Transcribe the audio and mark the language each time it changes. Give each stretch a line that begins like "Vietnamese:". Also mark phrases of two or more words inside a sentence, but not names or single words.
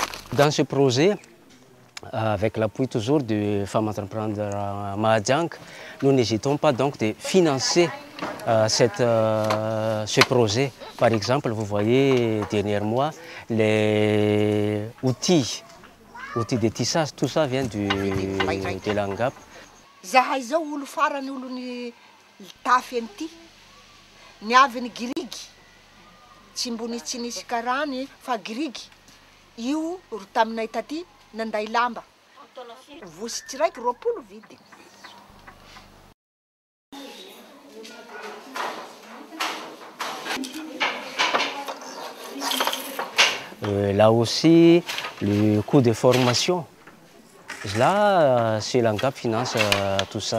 French: Dans ce projet, avec l'appui toujours de femmes entrepreneurs Mahadjank, nous n'hésitons pas donc de financer ce projet. Par exemple, vous voyez derrière moi les outils de tissage, tout ça vient de l'Angap.
Malagasy: Zahay zao olo farany olony tafy an'ity niavy ny girigy tsy mbony tsy nisy karany fa girigy io ro taminay taty nanday lamba vosy tsiraiky 20 vidy.
French: Là aussi, le coût de formation, là, c'est l'ANGAP finance tout ça.